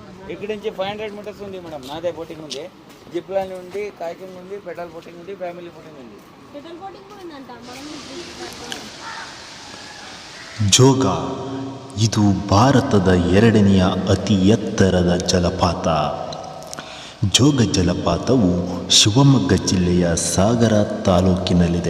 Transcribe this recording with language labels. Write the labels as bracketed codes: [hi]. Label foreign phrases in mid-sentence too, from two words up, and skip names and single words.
[te] ఇక్కడ నుంచి 500 మీటర్స్ ఉంది మేడం. నాదే బోటింగ్ ఉంది, జిప్ లైన్ ఉంది, కాయికింగ్ ఉంది, పెడల్ బోటింగ్ ఉంది, ఫ్యామిలీ బోటింగ్ ఉంది. [kn] ಜೋಗ ಇದು ಭಾರತದ ಎರಡನೆಯ ಅತಿ ಎತ್ತರದ ಜಲಪಾತ. ಜೋಗ ಜಲಪಾತವು ಶಿವಮೊಗ್ಗ ಜಿಲ್ಲೆಯ ಸಾಗರ ತಾಲೂಕಿನಲ್ಲಿದೆ.